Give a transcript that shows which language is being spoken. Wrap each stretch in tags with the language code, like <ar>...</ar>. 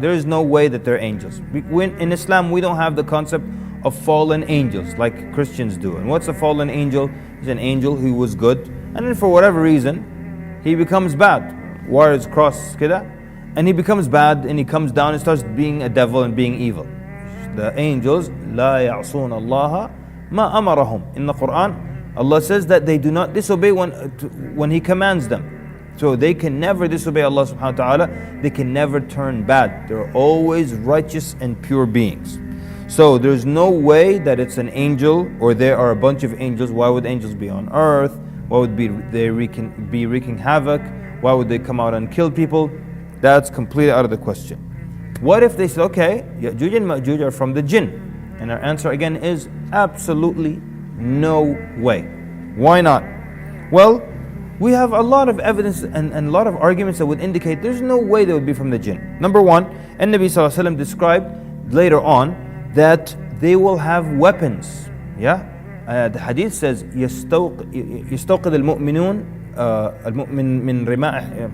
<en>There is no way that they're angels. In Islam, we don't have the concept of fallen angels like Christians do. And what's a fallen angel? He's an angel who was good, and then for whatever reason, he becomes bad. Wires cross, kida, and he becomes bad, and he comes down and starts being a devil and being evil. The angels,</en> <ar>لا يعصون الله ما أمرهم.</ar> <en>In the Qur'an, Allah says that they do not disobey when He commands them. So they can never disobey Allah subhanahu wa ta'ala. They can never turn bad. They're always righteous and pure beings. So there's no way that it's an angel or there are a bunch of angels. Why would angels be on earth? Why would they be wreaking havoc? Why would they come out and kill people? That's completely out of the question. What if they say, okay, Ya'juj and Ma'juj are from the jinn? And our answer again is absolutely no way. Why not? Well, we have a lot of evidence and a lot of arguments that would indicate there's no way they would be from the jinn. Number one, and Nabi Sallallahu Alaihi Wasallam described later on that they will have weapons. Yeah? The hadith says,</en> <ar>يستوقد المؤمنون المؤمن من رماح.</ar>